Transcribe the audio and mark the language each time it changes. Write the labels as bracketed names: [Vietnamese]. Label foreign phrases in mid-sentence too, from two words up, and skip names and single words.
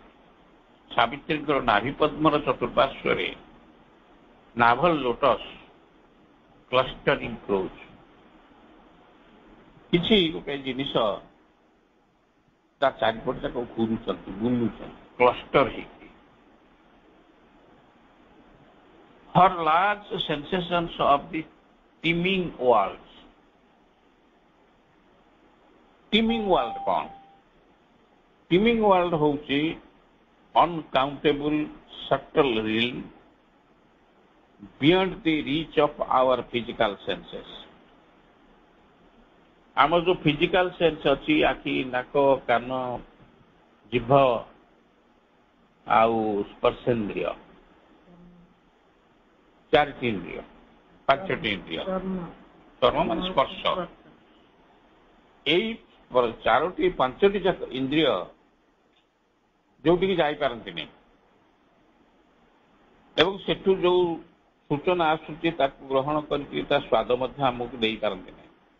[Odia] ସାବିତ୍ରୀଙ୍କର ନାଭି ପଦ୍ମର ଚତୁଃପାର୍ଶ୍ୱରେ [English] naval lotus clustering close, [Odia] କିଛି ଗୋଟେ ଜିନିଷ ତା ଚାରିପଟେ ତାକୁ ଘୁରୁଛନ୍ତି, ବୁଲୁଛନ୍ତି, କ୍ଲଷ୍ଟର ହେଇକି। [English] her large sensations of the teeming world. teeming world କଣ? teeming world ହେଉଛି uncountable subtle realm beyond the reach of our physical senses. [Odia] ଆମର ଯୋଉ [English] physical sense [Odia] ଅଛି, ଆଖି, ନାକ, କାନ, ଜିଭ ଆଉ ସ୍ପର୍ଶେନ୍ଦ୍ରିୟ, ଚାରିଟି ଇନ୍ଦ୍ରିୟ, ପାଞ୍ଚଟି ଇନ୍ଦ୍ରିୟ, କର୍ମ ମାନେ ସ୍ପର୍ଶ, ଏଇ ଚାରୋଟି ପାଞ୍ଚଟି ଯାକ ଇନ୍ଦ୍ରିୟ ଯୋଉଠିକି ଯାଇପାରନ୍ତିନି ଏବଂ ସେଠୁ ଯୋଉ ସୂଚନା ଆସୁଛି ତାକୁ ଗ୍ରହଣ କରିକି ତା ସ୍ୱାଦ ମଧ୍ୟ ଆମକୁ ଦେଇପାରନ୍ତି ନାହିଁ।